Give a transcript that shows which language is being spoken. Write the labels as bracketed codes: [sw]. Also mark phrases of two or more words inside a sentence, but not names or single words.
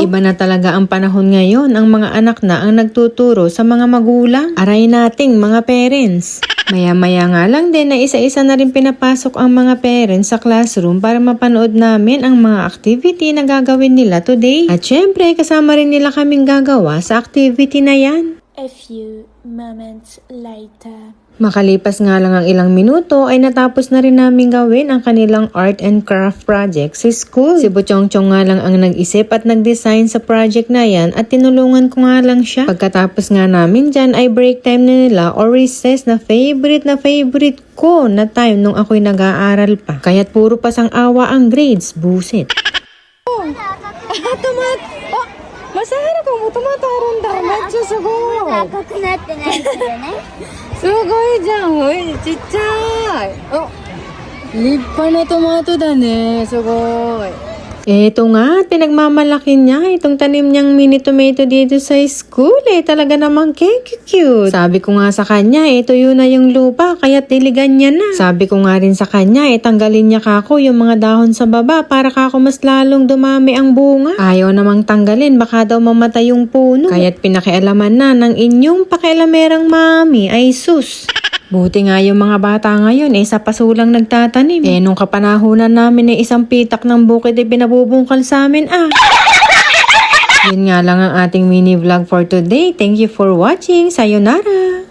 [tl] Iba na talaga ang panahon ngayon, ang mga anak na ang nagtuturo sa mga magulang. Aray nating mga parents. Maya-maya nga lang din na isa-isa na rin pinapasok ang mga parents sa classroom para mapanood namin ang mga activity na gagawin nila today. At syempre, kasama rin nila kaming gagawa sa activity na yan. [en] A few moments later. [tl] Makalipas nga lang ang ilang minuto ay natapos na rin namin gawin ang kanilang [en] art and craft project [tl] sa school. Si Bochongchong nga lang ang nag-isip at nag-design sa project na yan at tinulungan ko nga lang siya. Pagkatapos nga namin dyan ay [en] break time [tl] na nila or recess na favorite ko na time nung ako'y nag-aaral pa. Kaya't puro pasang awa ang grades, busit. Masahara ka mo, tumataron da. Medyo sugo. [ja] 赤くなってないですよね。すごいじゃん。おい、ちっちゃい。立派なトマトだね。 [tl] すごい。Eto nga, pinagmamalaki niya itong tanim niyang [en] mini tomato [tl] dito sa school. Talaga namang cute. Sabi ko nga sa kanya, tuyo na yung lupa, kaya diligan niya na. Sabi ko nga rin sa kanya, tanggalin niya kako yung mga dahon sa baba para kako mas lalong dumami ang bunga. Ayaw namang tanggalin, baka daw mamatay yung puno. Kaya't pinakialaman na ng inyong pakialamerang mami ay sus. Buti nga yung mga bata ngayon sa pasulang nagtatanim. Nung kapanahunan namin isang pitak ng bukid pinabubungkal sa amin Yun nga lang ang ating [en] mini vlog for today. Thank you for watching. Sayonara!